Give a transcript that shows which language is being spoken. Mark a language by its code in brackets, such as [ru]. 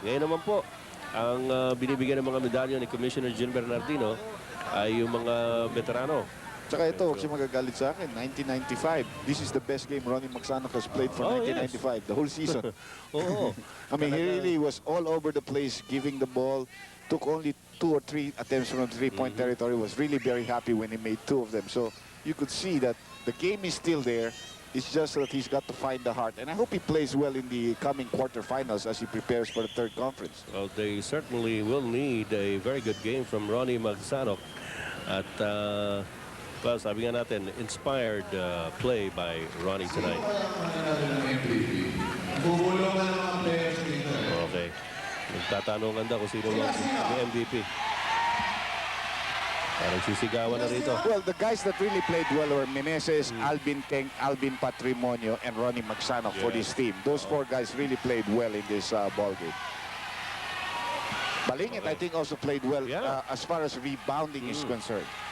[tl] Ngayon naman po, ang binibigyan ng mga medalya ni Commissioner June Bernardino ay yung mga veterano. Tsaka ito, huwag siya magagalit sa akin. 1995. [en] This is the best game Ronnie Magsanok has played for 1995, the whole season. [tl] Oo. [en] I mean, he really was all over the place, giving the ball. Took only 2 or 3 attempts from the three-point territory. Was really very happy when he made 2 of them. So you could see that the game is still there. It's just that he's got to find the heart. And I hope he plays well in the coming quarterfinals as he prepares for the third conference. Well, they certainly will need a very good game from Ronnie Magsanok. At, well, [tl] sabi nga natin, [en] inspired play by Ronnie tonight. Okay. [tl] Nagtatanungan daw kung sino ang MVP. Parang sisigawan na rito. [en] Well, the guys that really played well were Meneses, Alvin Keng, Alvin Patrimonio, and Ronnie Magsanok for this team. Those 4 guys really played well in this ball game. Balingit, I think, also played well as far as rebounding is concerned.